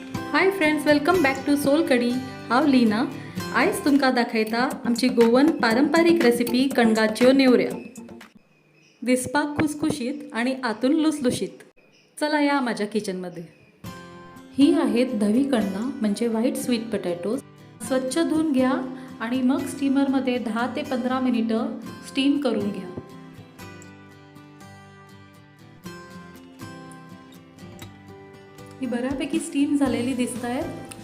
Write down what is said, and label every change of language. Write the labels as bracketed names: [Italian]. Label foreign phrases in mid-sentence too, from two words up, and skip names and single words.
[English] Hi friends, welcome back to Solkadi. [Konkani] हांव लीना. आयज तुमकां दाखयता आमची गोवन पारंपारीक रेसिपी कणगाच्यो नेवऱ्या. दिसपाक खुसखुशीत आणि आतून लुसलुशीत. [Marathi] चला या माझ्या किचनमध्ये. ही आहेत धवी कणगां म्हणजे [English] white sweet potatoes. [Marathi] स्वच्छ धुवून घ्या आणि मग स्टीमरमध्ये 10 ते 15 मिनिटं स्टीम करून घ्या. ही बऱ्यापैकी स्टीम झालेली दिसत आहेत.